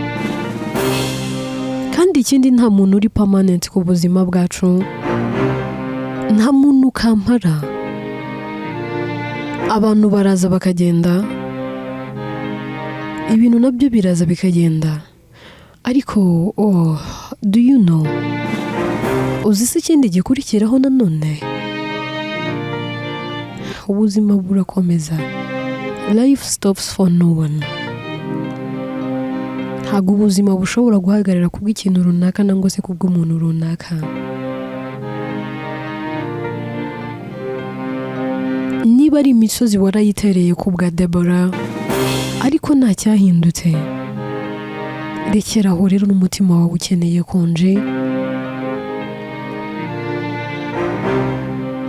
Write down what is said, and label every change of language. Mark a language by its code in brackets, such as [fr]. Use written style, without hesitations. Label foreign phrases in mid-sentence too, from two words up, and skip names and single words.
[rw] Kandi ikindi, nta muntu uri permanent ku buzima bwacu, nta muntu kampara. Abantu baraza bakagenda, ibintu nabyo biraza bikagenda, ariko [en] do you know, [rw] uzi se ikindi gikurikiraho nanone? Ubuzima burakomeza. [en] Life stops for no one. [rw] Ntabwo ubuzima bushobora guhagarara kubw'ikintu runaka nangwa se kubw'umuntu runaka. Niba ari imisozi warayitereye ku bwa Deborah, ariko nta cyahindutse, rekeraho rero n'umutima wawe ukeneye konje.